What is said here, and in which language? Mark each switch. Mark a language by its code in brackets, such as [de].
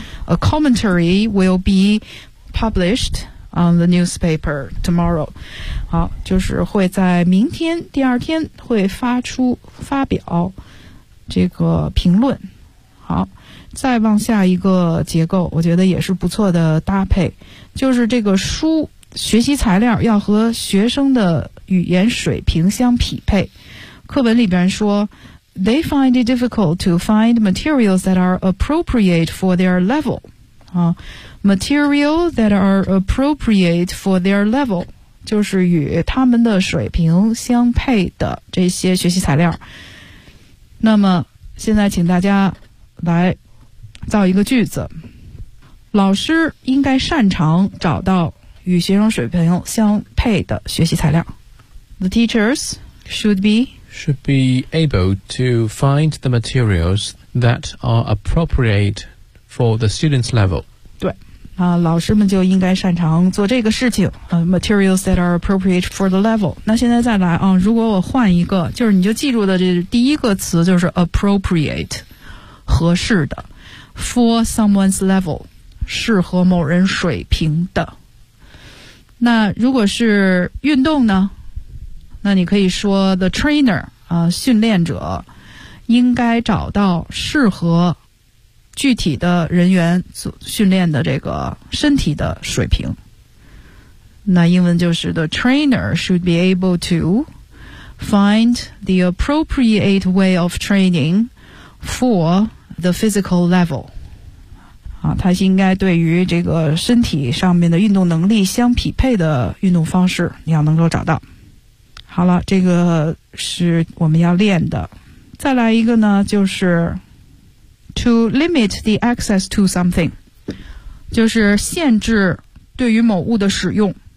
[en] A commentary will be published on the newspaper tomorrow。 [zh] 好，就是会在明天第二天会发表这个评论。好，再往下一个结构，我觉得也是不错的搭配，就是这个书学习材料要和学生的语言水平相匹配。课文里边说 [en] They find it difficult to find materials that are appropriate for their level. Material that are appropriate for their level [zh] 就是与他们的水平相配的这些学习材料。那么现在请大家来造一个句子。老师应该擅长找到与学生水平相配的学习材料。 [en] The teachers should be able to find the materials that are appropriate for the students' level. [zh] 对，啊，老师们就应该擅长做这个事情。 [en] Materials that are appropriate for the level. [zh] 那现在再来啊，如果我换一个，就是你就记住的这第一个词就是 appropriate， 合适的 ， [en] for someone's level， [zh] 适合某人水平的。那如果是运动呢？那你可以说 [en] the trainer [zh] 训练者应该找到适合具体的人员训练的这个身体的水平。那英文就是 [en] The trainer should be able to find the appropriate way of training for the physical level. [zh] 他应该对于这个身体上面的运动能力相匹配的运动方式你要能够找到。好了，这个是我们要练的。再来一个呢，就是 [en] to limit the access to something， [zh] 就是限制对于某物的使用。